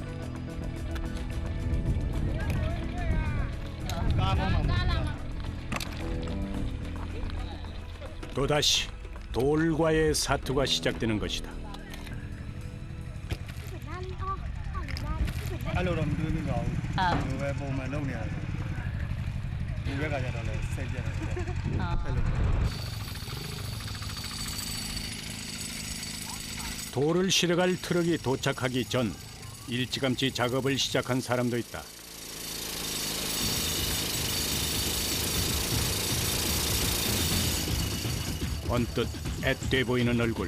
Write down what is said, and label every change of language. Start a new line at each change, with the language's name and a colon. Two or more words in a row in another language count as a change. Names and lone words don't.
Korean: 또다시 돌과의 사투가 시작되는 것이다.
Burmese: အဲ့လိုတော့မတွေးမိပါဘူးဒီလိုပဲပုံမှန်လုပ်နေရတယ်ဒီဘက်ကကျတော့လည်းစိတ်ပြတ်တယ်အဲ့လို
Korean: 돌을 실어갈 트럭이 도착하기 전 일찌감치 작업을 시작한 사람도 있다. 언뜻 앳돼 보이는 얼굴.